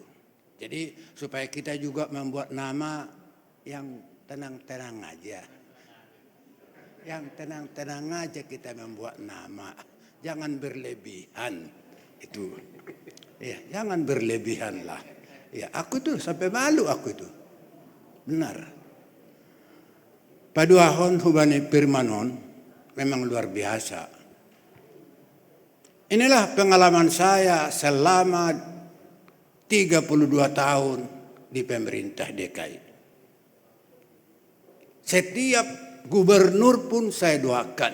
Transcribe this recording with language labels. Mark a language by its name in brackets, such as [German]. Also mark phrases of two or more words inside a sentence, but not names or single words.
[Indonesian] Jadi supaya kita juga membuat nama yang tenang-tenang aja. Yang tenang-tenang aja kita membuat nama. Jangan berlebihan. Itu. Ya, jangan berlebihan lah. Ya, aku tuh sampai malu aku itu. Benar. [Batak Simalungun] Paduahon hubani firmanon memang luar biasa. [Indonesian] Inilah pengalaman saya selama 32 tahun di pemerintah DKI. Setiap gubernur pun saya doakan.